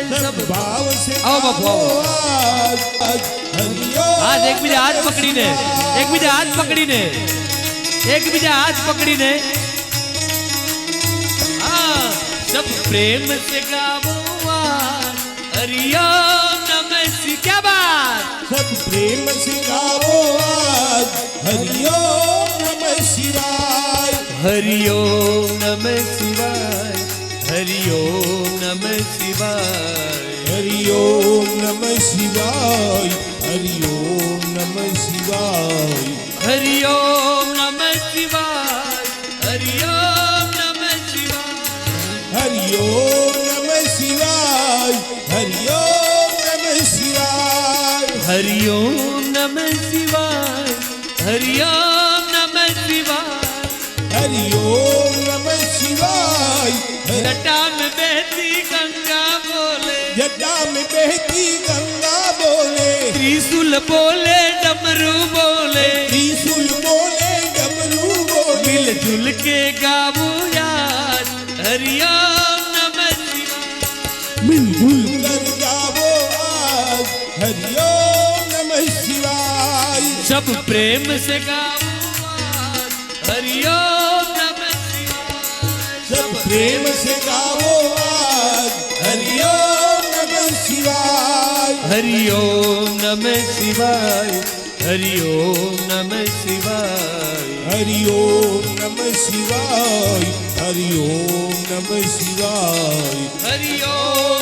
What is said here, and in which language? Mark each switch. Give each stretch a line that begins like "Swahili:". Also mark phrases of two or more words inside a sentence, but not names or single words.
Hindi: सब भाव से आओ बापू, आओ. आज हरिओम
Gujarati: આજ એક બીજા હાથ પકડીને, એક બીજા હાથ પકડીને, એક બીજા હાથ પકડીને.
Hindi: हाँ, सब प्रेम से गावो
Sanskrit: हरिओम नमः शिवाय.
Hindi: क्या बात. सब प्रेम से गावो आज
Sanskrit: हरिओम नमः शिवाय. हरिओम नमः शिवाय, हरिओम नमः शिवाय, हरिओम नमः शिवाय, हरिओम नमः शिवाय. हरिओम नमः शिवाय, हरिओम नमः शिवाय. हरिओम नमः शिवाय, हरिओम नमः शिवाय. हरिओम नमः शिवाय, हरिओम नमः शिवाय. हरिओम नमः शिवाय.
Hindi: जटा में बहती गंगा बोले, जटा में बहती गंगा बोले, त्रिशूल बोले डमरू बोले, त्रिशूल बोले डमरू बोले. मिलजुल के गावो यार
Sanskrit: हरिओम नमः शिवाय.
Hindi: मिलजुल कर गावो आज
Sanskrit: हरिओम नमः शिवाय.
Hindi: सब प्रेम से गाओ आज,
Sanskrit: हरिओम नमः शिवाय।
Hindi: सब प्रेम से गाओ आज,
Sanskrit: हरिओम नमः शिवाय। हरिओम नमः शिवाय, हरिओम नमः शिवाय। हरिओम नमः शिवाय, हरिओम नमः शिवाय। हरिओम